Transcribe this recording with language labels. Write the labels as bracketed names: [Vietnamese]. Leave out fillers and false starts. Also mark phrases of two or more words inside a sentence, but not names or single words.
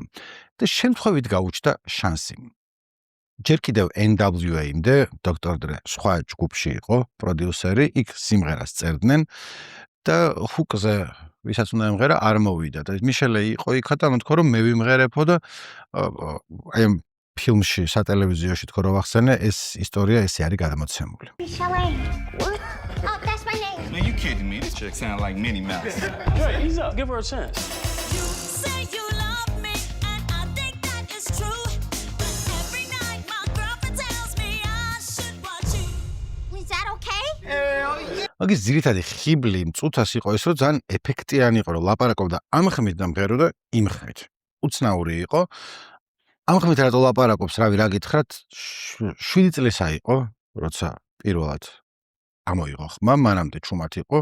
[Georgian] და შემთხვევით გაუჩნდა შანსი. ჯერ კიდევ NWA-მდე დოქტორ დრე სხვა ჯგუფში იყო, პროდიუსერი, იქ სიმღერას წერდნენ და ჰუკზე ვისაც უნდა ემღერა, არ მოვიდა და მიშელეი იყო იქა და მეთქო რომ მე ვიმღერებო და აი ამ ფილმში სატელევიზიოში თქო რომ ახსენე ეს ისტორია ესე არის გადამოცემული. [English] Michel'le. What? Oh, that's my name. Man, you kidding me? This chick sound like Minnie Mouse. Hey, ease up. Give her a chance. You say you love me, and I think that is true. But every night my girlfriend tells me I should watch you. Is that okay? Hell yeah. [Georgian] მაგის ძირითადი ხიბლი მწუთას იყო ეს, რომ ძალიან ეფექტიანი იყო, რომ ლაპარაკობდა ამ ხმით და მღეროდა იმ ხმით. უცნაური იყო. ამ ხმით რატო ლაპარაკობს, რავი, რა გითხრათ, 7 წლისა იყო, როცა პირველად ამოიღო ხმა, მანამდე ჩუმად იყო.